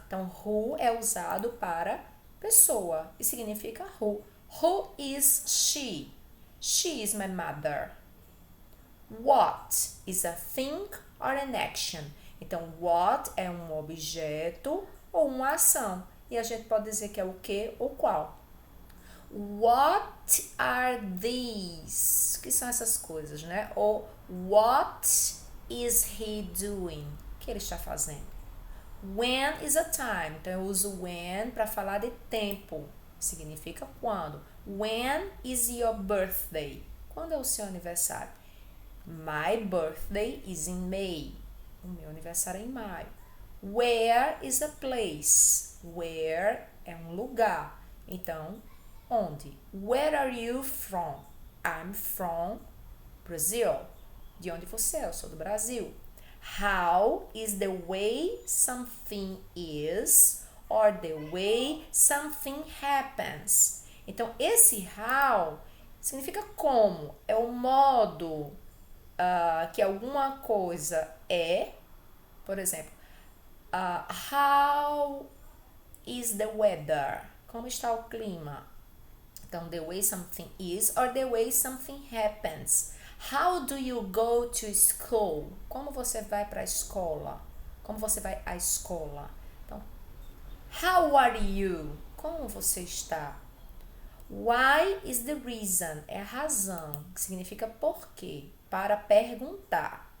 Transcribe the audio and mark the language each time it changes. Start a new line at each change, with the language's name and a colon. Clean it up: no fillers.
Portuguese: Então, who é usado para pessoa e significa who.
English: Who is she? She is my mother. What is a thing or an action?
Portuguese: Então, what é um objeto ou uma ação. E a gente pode dizer que é o que ou qual.
English: What are these?
Portuguese: O que são essas coisas, né? Ou
English: what is he doing?
Portuguese: O que ele está fazendo?
English: When is a time?
Portuguese: Então, eu uso when para falar de tempo. Significa quando.
English: When is your birthday?
Portuguese: Quando é o seu aniversário?
English: My birthday is in May.
Portuguese: O meu aniversário é em maio.
English: Where is a place? Where
Portuguese: é um lugar. Então, onde?
English: Where are you from? I'm from Brazil.
Portuguese: De onde você é? Eu sou do Brasil.
English: How is the way something is or the way something happens?
Portuguese: Então, esse how significa como. É o modo que alguma coisa é. Por exemplo,
English: how is the weather?
Portuguese: Como está o clima? Então,
English: the way something is or the way something happens. How do you go to school?
Portuguese: Como você vai para a escola? Como você vai à escola? Então,
English: how are you?
Portuguese: Como você está?
English: Why is the reason?
Portuguese: É a razão, que significa por quê, para perguntar.